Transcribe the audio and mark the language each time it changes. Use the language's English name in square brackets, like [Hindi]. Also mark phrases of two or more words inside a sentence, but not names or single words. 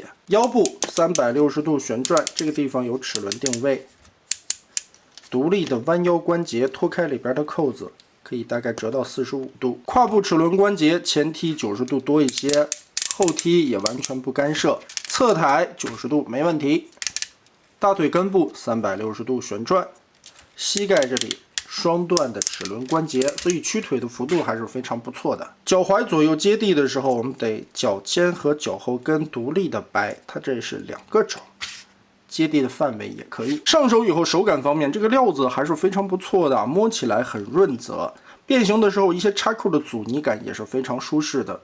[Chinese] 腰部360度旋轉，這個地方有齒輪定位，獨立的彎腰關節脫開裡邊的扣子，可以大概折到45度。胯部齒輪關節前踢90度多一些，後踢也完全不干涉。側抬90度沒問題。大腿根部360度旋轉，膝蓋這裡雙段的齒輪關節，所以屈腿的幅度還是非常不錯的。腳踝左右接地的時候，我們得腳尖和腳後跟獨立的掰，它這是2個肘，接地的範圍也可以。上手以後手感方面，這個料子還是非常不錯的，摸起來很潤澤。變形的時候，一些插扣的阻尼感也是非常舒適的。